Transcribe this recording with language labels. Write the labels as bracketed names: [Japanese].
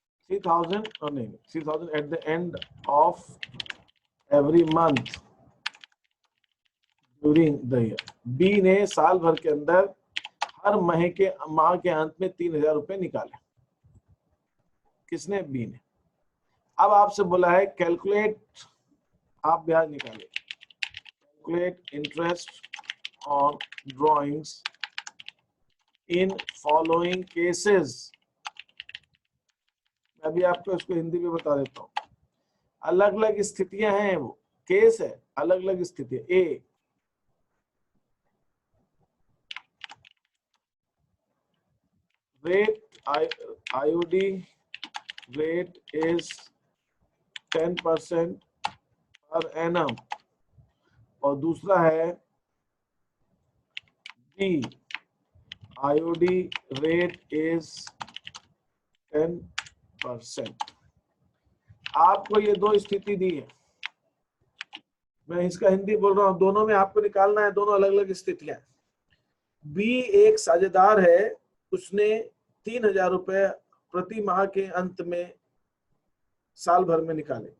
[English] 3,000 or no, 3,000 at the end of every month during the year. [Hindi] B ने साल भर के अंदर हर माह के अंत में 3,000 रुपए निकाले। किसने? बी ने। अब आपसे बोला है कैलकुलेट, आप ब्याज निकाले, [English] Calculate interest on drawings in following cases. [Hindi] मैं अभी आपको इसको हिंदी में बता देता हूँ। अलग अलग स्थितियां हैं, वो केस है, अलग अलग स्थितियां। [English] A, rate IOD rate is 10% per annum, [Hindi] और दूसरा है [English] B, IOD rate is 10%। [Hindi] आपको ये दो स्थिति दी है, मैं इसका हिंदी बोल रहा हूँ, दोनों में आपको निकालना है, दोनों अलग अलग स्थितियां। B एक साझेदार है, उसने 3,000 रुपए प्रति माह के अंत में साल भर में निकाले।